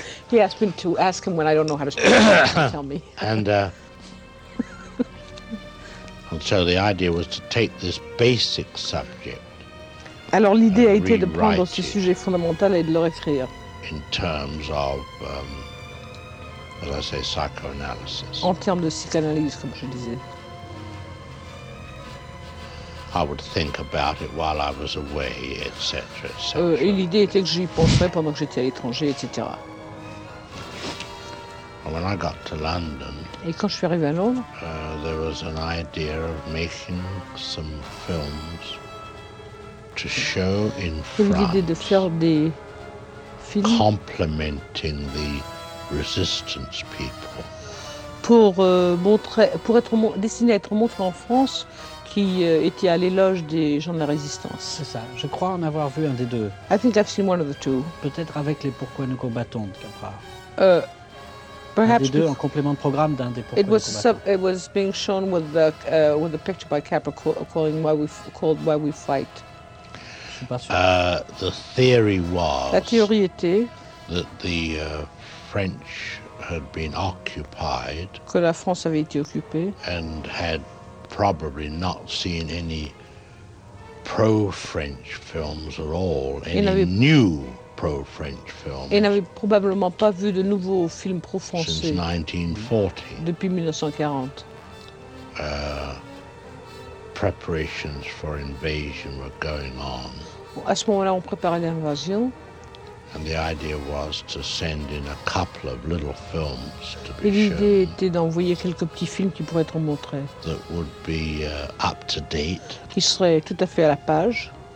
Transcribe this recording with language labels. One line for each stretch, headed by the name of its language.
English: He asked me to ask him when I don't know how to tell me. And and so the idea was to take this basic subject.
French: Alors l'idée a été de prendre ce sujet fondamental et de le réécrire.
English: In terms of as I say psychoanalysis.
French: En termes de psychanalyse comme je disais.
English: I would think about it while I was away, etc.
French: Et l'idée était que j'y penserais pendant que j'étais à l'étranger, etc.
English: When I got to London,
French: et quand je suis arrivé à Londres,
English: there was an idea of making some films to show in France.
French: L'idée de faire des films
English: complementing the resistance people.
French: Pour montrer, pour être destiné à être montré en France, qui était à l'éloge des gens de la résistance. C'est ça. Je crois en avoir vu un des deux.
English: I think I've seen one of the two.
French: Peut-être avec les Pourquoi nous combattons de Capra.
English: Perhaps
French: un des deux en complément de programme d'un des Pourquoi
English: it was
French: nous combattons.
English: It was being shown with the picture by Capra calling called Why We Fight.
French: Je suis pas sûr.
English: The theory was
French: la théorie était
English: that the French had been occupied
French: que la France avait été occupée
English: and had probably not seen any pro-French films at all, any new pro-French films.
French: Et n'avait probablement pas vu de nouveaux films pro-français.
English: Since 1940.
French: Depuis 1940.
English: Preparations for invasion were going on.
French: À ce moment-là, on préparait l'invasion.
English: And the idea was to send in a couple of little films to be
French: L'idée était d'envoyer quelques petits films qui pourraient être montrés.
English: That would be up to date.
French: Qui seraient tout à fait à la page.